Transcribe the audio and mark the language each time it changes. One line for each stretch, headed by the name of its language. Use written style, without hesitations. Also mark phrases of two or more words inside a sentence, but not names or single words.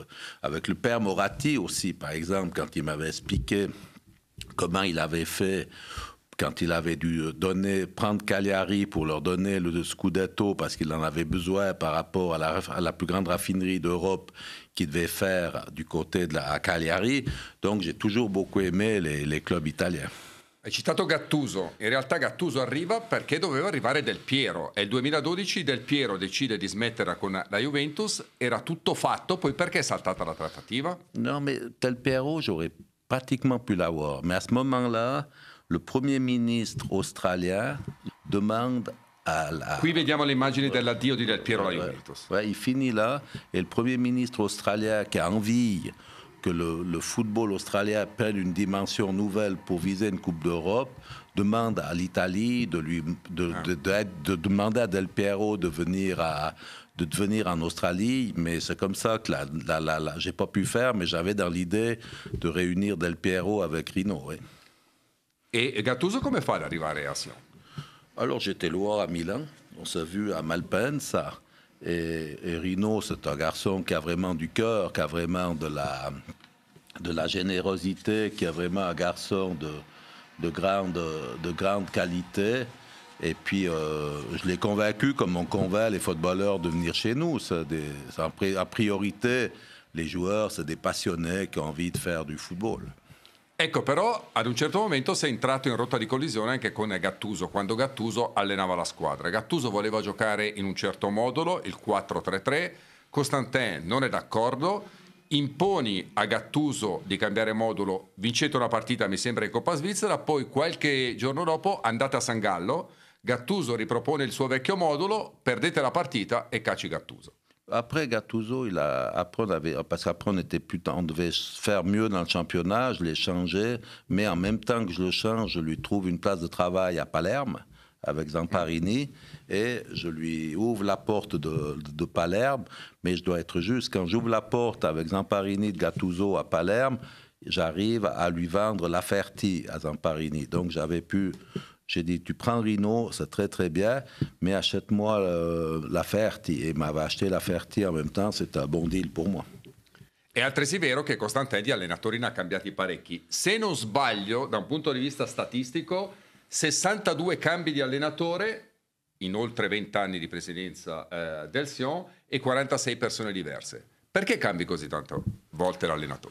French: Avec le père Moratti aussi, par exemple, quand il m'avait expliqué comment il avait fait quand il avait dû prendre Cagliari pour leur donner le Scudetto parce qu'il en avait besoin par rapport à la plus grande raffinerie d'Europe qu'il devait faire du côté à Cagliari. Donc j'ai toujours beaucoup aimé les clubs italiens.
Italian: Hai citato Gattuso, in realtà Gattuso arriva perché doveva arrivare Del Piero. È il 2012, Del Piero decide di smettere con la Juventus, era tutto fatto, poi perché è saltata la trattativa?
French: Non, mais Del Piero, j'aurais pratiquement pu l'avoir. Mais à ce moment-là, le Premier ministre australien demande
Italian: Qui vediamo le immagini dell'addio di Del Piero alla Juventus.
French: Ouais, il finit là, et le Premier ministre australien qui a envie que le football australien prenne une dimension nouvelle pour viser une Coupe d'Europe, demande à l'Italie de demander à Del Piero de venir en Australie, mais c'est comme ça que j'ai pas pu faire, mais j'avais dans l'idée de réunir Del Piero avec Rino. Oui.
Italian: Et Gattuso come fa ad arrivare a Sion?
French: Alors j'étais loin à Milan, on s'est vu à Malpensa. Et Rino, c'est un garçon qui a vraiment du cœur, qui a vraiment de la générosité, qui est vraiment un garçon de grande qualité. Et puis, je l'ai convaincu, comme on convainc les footballeurs, de venir chez nous. A priorité, les joueurs, c'est des passionnés qui ont envie de faire du football.
Italian: Ecco, però ad un certo momento sei entrato in rotta di collisione anche con Gattuso, quando Gattuso allenava la squadra. Gattuso voleva giocare in un certo modulo, il 4-3-3, Costantin non è d'accordo, imponi a Gattuso di cambiare modulo, vincete una partita, mi sembra, in Coppa Svizzera, poi qualche giorno dopo andate a San Gallo, Gattuso ripropone il suo vecchio modulo, perdete la partita e cacci Gattuso. Après Gattuso, parce qu'après on devait faire mieux dans le championnat, je l'ai changé, mais en même temps que je le change, je lui trouve une place de travail à Palerme avec Zamparini et je lui ouvre la porte de Palerme, mais je dois être juste, quand j'ouvre la porte avec Zamparini de Gattuso à Palerme, j'arrive à lui vendre la Ferti à Zamparini, donc j'ai dit, tu prends Rino, c'est très très bien, mais achète-moi la Ferti. Et il m'avait acheté la Ferti en même temps, c'était un bon deal pour moi. È altresì vero che Costantin di allenatori ne ha cambiati parecchi. Se non sbaglio, da un punto di vista statistico, 62 cambi di allenatore in oltre 20 anni di presidenza del Sion e 46 persone diverse. Perché cambi così tante volte l'allenatore?